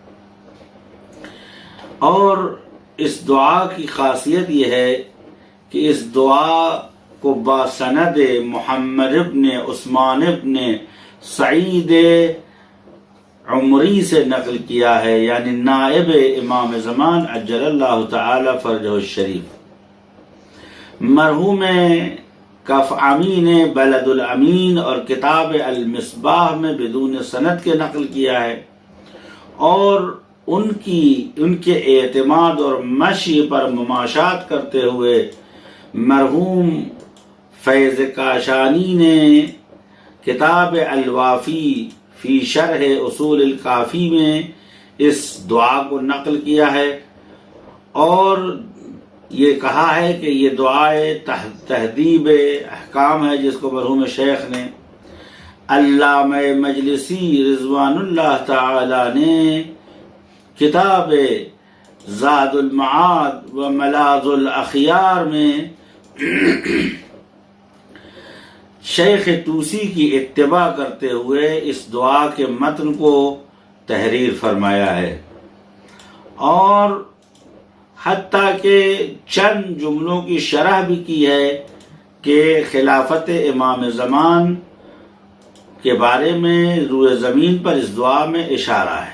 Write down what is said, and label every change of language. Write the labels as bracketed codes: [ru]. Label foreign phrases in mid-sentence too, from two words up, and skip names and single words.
[ur] اور اس دعا کی خاصیت یہ ہے کہ اس دعا کو باسند محمد ابن عثمان ابن سعید عمری سے نقل کیا ہے، یعنی نائب امام زمان [ar] عجل اللہ تعالی فرجہ الشریف۔ [ur] مرحوم کف امین بلد الامین اور کتاب المصباح میں بدون سند کے نقل کیا ہے، اور ان کے اعتماد اور مشی پر مماشات کرتے ہوئے مرحوم فیض کاشانی نے کتاب الوافی فی شرح اصول الکافی میں اس دعا کو نقل کیا ہے، اور یہ کہا ہے کہ یہ دعائے تہذیب احکام ہے، جس کو مرحوم شیخ نے علامہ مجلسی [ar] رضوان اللہ تعالی [ur] نے کتاب زاد المعاد و ملاذ الاخیار میں شیخ توسی کی اتباع کرتے ہوئے اس دعا کے متن کو تحریر فرمایا ہے، اور حتیٰ کہ چند جملوں کی شرح بھی کی ہے کہ خلافت امام زمان کے بارے میں روئے زمین پر اس دعا میں اشارہ ہے۔